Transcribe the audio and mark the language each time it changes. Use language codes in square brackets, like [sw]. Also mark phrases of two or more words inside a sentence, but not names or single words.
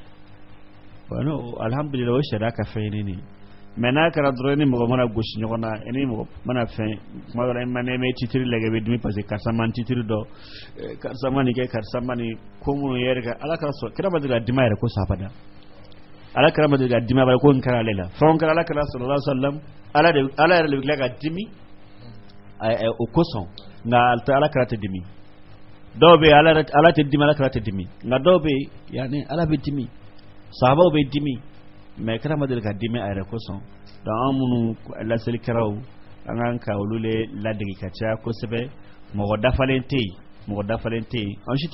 [bm] bon alhamdulillah o sariya ka fɛn ɲini nin mais n'a kɛra dɔrɔn ni mɔgɔ mana gosi ɲɔgɔn na ni mɔgɔ mana fɛn kuma dɔ la ma ne bɛ titiri lajɛ i bɛ dimi parce que karisa man titiri dɔ karisa man nin kɛ karisa man nin ko minnu yɛrɛ kɛ ala kɛra sɔrɔ kira ma deli ka dimi a yɛrɛ ko sabada ala kɛra ma deli ka dimi a yɛrɛ ko nin kɛra ale la fɛnw kɛra ala kɛra [ar] صلى الله عليه وسلم [bm] ala yɛrɛ de bɛ tila ka dimi o kosɔn nka ala kɛra tɛ dimi dɔw bɛ yen ala tɛ dimi ala kɛra tɛ dimi nka dɔw bɛ yen yanni ala bɛ dimi sahabaw bɛ dimi mais kira ma deli ka dimi a yɛrɛ kosɔn donc an minnu laselikɛlaw an kan ka olu le ladege ka caya kosɛbɛ mɔgɔ dafalen tɛ yen an si tɛ